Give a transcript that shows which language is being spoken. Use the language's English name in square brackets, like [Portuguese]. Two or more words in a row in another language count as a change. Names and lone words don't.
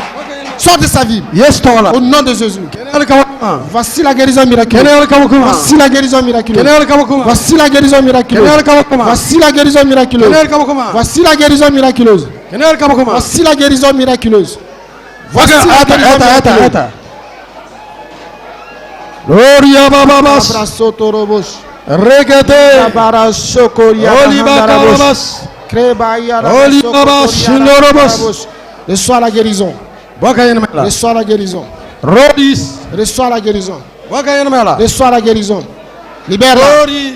[French] Sors de sa vie. Au nom de Jésus. Voici la guérison miraculeuse. Voici la guérison miraculeuse. Voici la guérison miraculeuse. Voici la guérison miraculeuse. Voici la guérison miraculeuse. Voici la guérison miraculeuse. Voici la guérison miraculeuse. Gloria bababas. Abrasotorobos. Regete. Olibakarabas. Olibabas. Shindorobos. Reçois la guérison. Reçois la guérison. Rodis. Reçois la guérison. Reçois la guérison. Libère-la.